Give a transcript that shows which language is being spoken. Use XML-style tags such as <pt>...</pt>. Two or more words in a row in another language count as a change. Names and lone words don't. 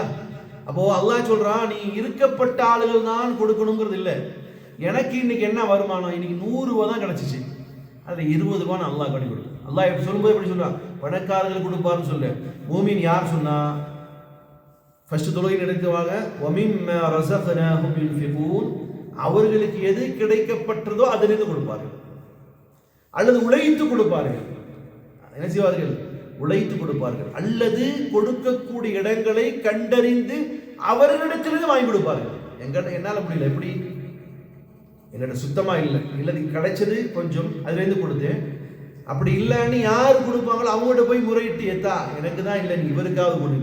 <ta>அப்போ அல்லாஹ் சொல்றான், நீ இருக்கப்பட்ட ஆளுகள் தான் கொடுக்கணுங்கிறது இல்லை. எனக்கு இன்னைக்கு என்ன வருமானம், இன்னைக்கு 100 ரூபா தான் கிடைச்சிச்சு, அதில் 20 ரூபா நான் அல்லாஹ் கட்டி கொடுக்கும். அல்லாஹ் எப்படி சொல்லும்போது எப்படி சொல்றான், பணக்காரர்கள் கொடுப்பாருன்னு சொல்லு. மூமின் யார் சொன்னா, ஃபர்ஸ்ட் தொழுகை நடத்துவாங்க,</ta> <ar>وَمِمَّا رَزَقْنَاهُمْ يُنْفِقُونَ,</ar> <ta>அவர்களுக்கு எது கிடைக்கப்பட்டதோ அதிலிருந்து கொடுப்பார்கள், அல்லது உழைத்து கொடுப்பார்கள். என்ன செய்வார்கள், உழைத்து கொடுப்பார்கள், அல்லது கொடுக்கக்கூடிய இடங்களை கண்டறிந்து அவர்களிடத்திலிருந்து வாங்கி கொடுப்பார்கள். என்னால் முடியல, எப்படி, என்னோட சுத்தமா இல்லை, இல்லது கிடைச்சது கொஞ்சம் அதுல இருந்து கொடுத்தேன், அப்படி இல்லைன்னு யாரு கொடுப்பாங்களோ அவங்கள்ட்ட போய் முறையிட்டு, ஏத்தா எனக்கு தான் இல்லை, நீ இவருக்காவது கொடு.</ta>